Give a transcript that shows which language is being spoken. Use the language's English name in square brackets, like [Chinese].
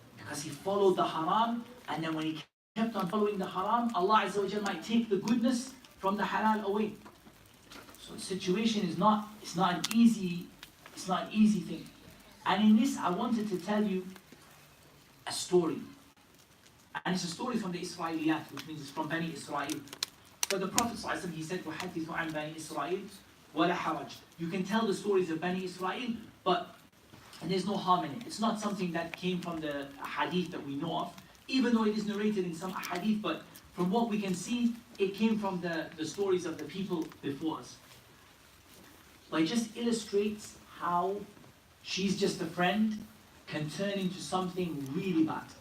[English] Because he followed the haram, and then when he kept on following the haram, Allah Azza wa Jal might take the goodness from the halal away. So the situation is not an easy thing. And in this, I wanted to tell you a story. And it's a story from the Israeliyat, which means it's from Bani Israel. [Arabic] But the Prophet ﷺ, he said, وَحَدِّثُ عَنْ بَنِي إِسْرَائِيل وَلَا حَرَجْ. [English] You can tell the stories of Bani Israel, and there's no harm in it. It's not something that came from the hadith that we know of, even though it is narrated in some hadith, but from what we can see, it came from the stories of the people before us. But it just illustrates how she's just a friend can turn into something really bad.